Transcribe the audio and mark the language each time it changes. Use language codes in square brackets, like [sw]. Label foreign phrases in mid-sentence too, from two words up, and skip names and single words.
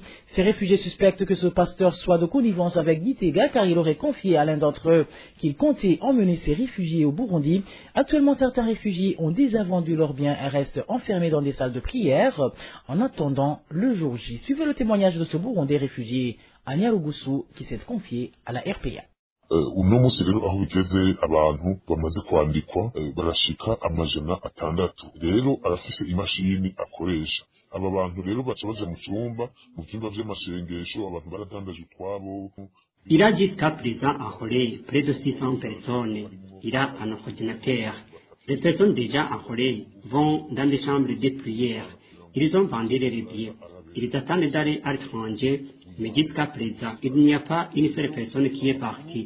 [fr] Ces réfugiés suspectent que ce pasteur soit de connivence avec Gitega car il aurait confié à l'un d'entre eux qu'il comptait emmener ces réfugiés au Burundi. Actuellement, certains réfugiés ont déjà vendu leurs biens et restent enfermés dans des salles de prière en attendant le jour J. Suivez le témoignage de ce Burundais réfugié à Nyarugusu qui s'est confié à la RPA. [rn] uno munsi rero aho bigeze abantu bamaze kwandikwa barashika amajana atandatu rero arafise imashini akoresha aba bantu rero baca baja mu cyumba vy'amasengesho abantu baradandaje utwabo. [fr] Il a jusqu'à présent enrôlé près de 600 personnes. Il a un ordinateur. Les personnes déjà enrôlées vont dans des chambres de prière. Ils ont vendu les biens. Ils attendent d'aller à l'étranger, mais jusqu'à présent, il n'y a pas une seule personne qui est partie.